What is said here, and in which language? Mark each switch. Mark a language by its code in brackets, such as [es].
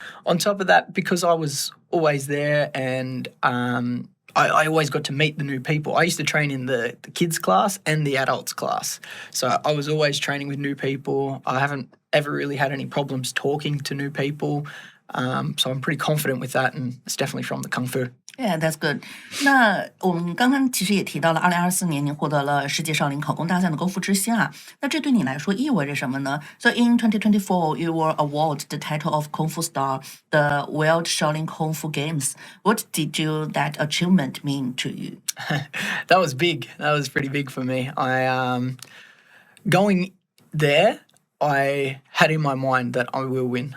[en] On top of that, because I was always there and I always got to meet the new people. I used to train in the kids class and the adults class. So I was always training with new people. I haven't ever really had any problems talking to new people. So I'm pretty confident with that, and it's definitely from the Kung Fu. Yeah, that's good. [zh] 那我们刚刚其实也提到了，2024年您获得了世界少林考功大赛的功夫之星。那这对你来说意味着什么呢？ [en] So in 2024, you were awarded the title of Kung Fu Star, the World Shaolin Kung Fu Games. What did that achievement mean to you? That was big. That was pretty big for me. Going there, I had in my mind that I will win.